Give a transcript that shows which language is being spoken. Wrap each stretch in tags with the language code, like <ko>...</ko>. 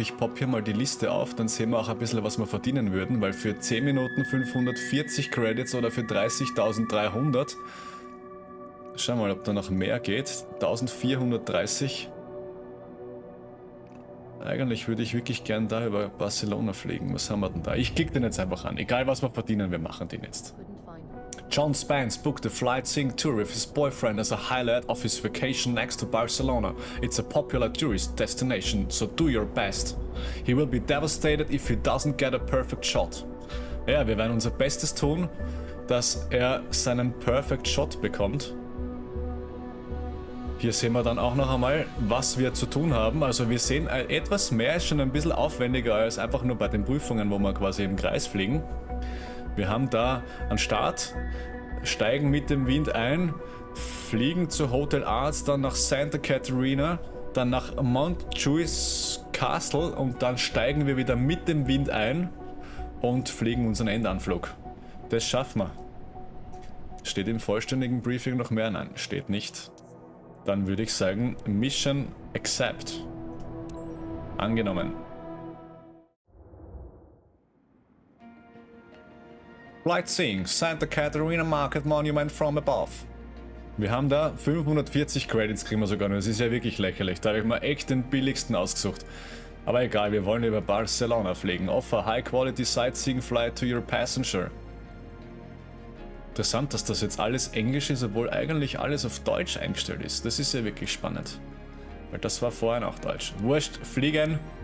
<de>Ich poppe hier mal die Liste auf, dann sehen wir auch ein bisschen, was wir verdienen würden, weil für 10 Minuten 540 Credits oder für 30.300, schauen wir mal, ob da noch mehr geht, 1430. Eigentlich würde ich wirklich gern da über Barcelona fliegen. Was haben wir denn da? Ich klicke den jetzt einfach an. Egal was wir verdienen, wir machen den jetzt.</de> <en>John Spence booked a flight-seeing tour with his boyfriend as a highlight of his vacation next to Barcelona. It's a popular tourist destination, so do your best. He will be devastated if he doesn't get a perfect shot.</en> <de>Ja, wir werden unser Bestes tun, dass er seinen Perfect Shot bekommt. Hier sehen wir dann auch noch einmal, was wir zu tun haben. Also wir sehen, etwas mehr ist schon ein bisschen aufwendiger als einfach nur bei den Prüfungen, wo wir quasi im Kreis fliegen. Wir haben da einen Start, steigen mit dem Wind ein, fliegen zu Hotel Arts, dann nach Santa Catarina, dann nach Montjuic Castle und dann steigen wir wieder mit dem Wind ein und fliegen unseren Endanflug. Das schaffen wir. Steht im vollständigen Briefing noch mehr? Nein, steht nicht. Dann würde ich sagen, Mission Accept. Angenommen.</de> <en>Flightseeing, Santa Catarina Market Monument from above.</en> <de>Wir haben da 540 Credits, kriegen wir sogar nur. Das ist ja wirklich lächerlich. Da habe ich mal echt den billigsten ausgesucht. Aber egal, wir wollen über Barcelona fliegen.</de> <en>Offer High Quality Sightseeing Flight to your passenger.</en> <de>Interessant, dass das jetzt alles Englisch ist, obwohl eigentlich alles auf Deutsch eingestellt ist. Das ist ja wirklich spannend. Weil das war vorher noch Deutsch. Wurscht, fliegen.</de>